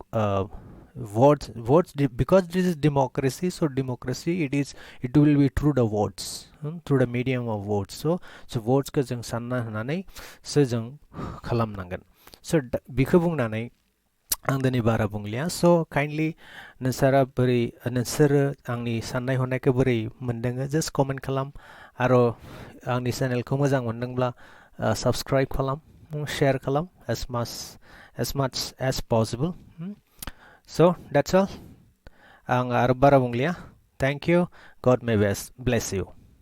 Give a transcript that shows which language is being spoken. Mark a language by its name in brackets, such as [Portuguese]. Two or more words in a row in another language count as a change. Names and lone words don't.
[English] votes because this is democracy so democracy it will be through the votes through the medium of [Bodo] votes so votes को जों सानना होनानै सो जों खालामनांगोन so बेखौ बुंनानै आं दिनै बारा बुंलिया [English] so kindly [Bodo] नोंसोरो आंनि साननाय हनायखौ बोरै मोनदों [English] just comment [Bodo] खालाम आरो आंनि चेनेलखौ मोजां मोनदोंब्ला subscribe खालाम share खालाम [English] as much as possible so that's all [Bodo] आं आरो बारा बुंलिया [English] thank you God may bless you